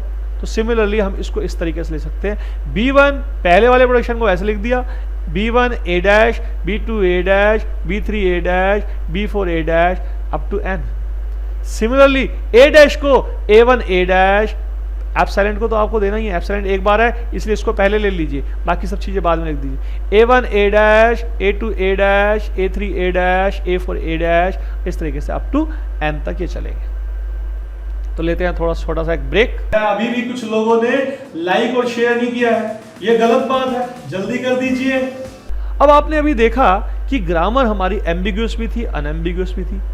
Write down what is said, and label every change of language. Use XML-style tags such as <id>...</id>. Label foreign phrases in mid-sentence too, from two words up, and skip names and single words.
<hi>तो सिमिलरली हम इसको इस तरीके से ले सकते हैं, B1 पहले वाले प्रोडक्शन को ऐसे लिख दिया, B1 A डैश, B2 A डैश, B3 A डैश, B4 A डैश</hi> <en>up to</en> <hi>N। सिमिलरली A डैश को A1 A डैश, एप्सिलॉन को तो आपको देना ही है, एप्सिलॉन एक बार है इसलिए इसको पहले ले लीजिए, बाकी सब चीजें बाद में लिख दीजिए। A1 A डैश, A2 A डैश, A3 A डैश, A4 A डैश, इस तरीके से</hi> <en>up to</en> <hi>N तक ये चलेंगे। तो लेते हैं थोड़ा छोटा सा एक ब्रेक। अभी भी कुछ लोगों ने लाइक और शेयर नहीं किया है, ये गलत बात है, जल्दी कर दीजिए। अब आपने अभी देखा कि ग्रामर हमारी एम्बिग्यूअस भी थी, अनएम्बिग्यूअस भी थी।</hi>